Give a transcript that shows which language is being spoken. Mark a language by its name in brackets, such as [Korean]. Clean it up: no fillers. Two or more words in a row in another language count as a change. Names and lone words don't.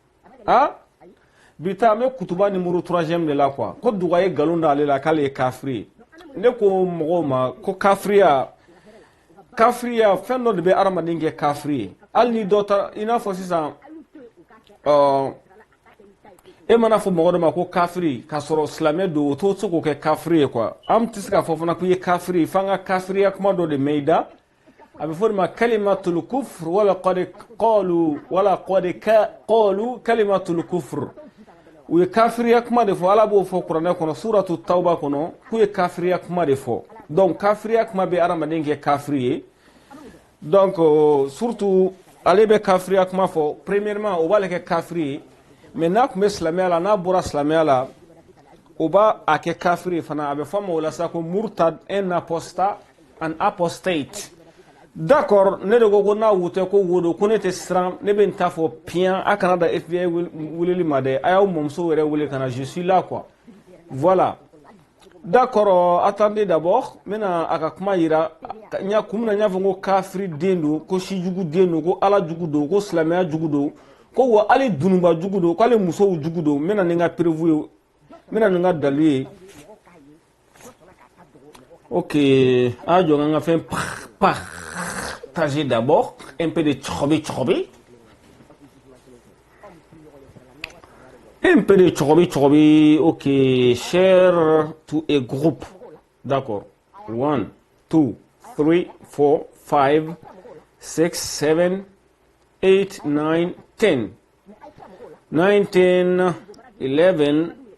[Bambara] bi ta an bɛ kutuba [French] numéro 3e de la quoi [Bambara] ko duga ye galon da ale la k'ale ye kafiri ye ne ko mɔgɔw ma ko kafiriya fɛn dɔ de bɛ adamaden kɛ kafiri ye hali ni dɔ ta i n'a fɔ sisan e mana fɔ mɔgɔ dɔ ma ko kafiri k'a sɔrɔ silamɛ don o t'o se k'o kɛ kafiri ye quoi an tɛ se k'a fɔ fana ko i ye kafiri f'an ka kafiriya kuma dɔ de mɛn i da a bɛ fɔ de ma [Arabic] kalimatul kufr wala qad qalu kalimatul kufr [Bambara] u ye kafiriya kuma de fɔ ala b'o fɔ kuranɛ kɔnɔ suratu tawba kɔnɔ k'u ye kafiriya kuma de fɔ donc kafiriya kuma bɛ adamaden kɛ kafiri ye donc surtout ale bɛ kafiriya kuma fɔ premièrement o b'ale kɛ kafiri ye mais n'a tun bɛ silamɛya la n'a bɔra silamɛya la o b'a a kɛ kafiri fana a bɛ fɔ ma o la sa ko murtad [French] un apostate d'accord [Bambara] ne de ko n'a wute ko wodo ko ne tɛ siran ne bɛ n ta fɔ piyan a kana da FBI wulili ma dɛ a y'aw mɔmuso yɛrɛ wele ka na [French] je suis là quoi voilà d'accord attendez d'abord [Bambara] n bɛna a ka kuma yira kun min na n y'a fɔ ko kafiri den don ko sijugu den don ko ala jugu don ko silamɛya jugu don ko wa ale dunuba jugu don k'ale musow jugu don n bɛna ni n ka preuve ye n bɛna ni n ka dalilu ye ok a jɔ n ka fɛn [French] partager d'abord un peu de tchobi [English] ok share to a group d'accord 1 2 3 4 5 6 7 8 9 10 9 10 11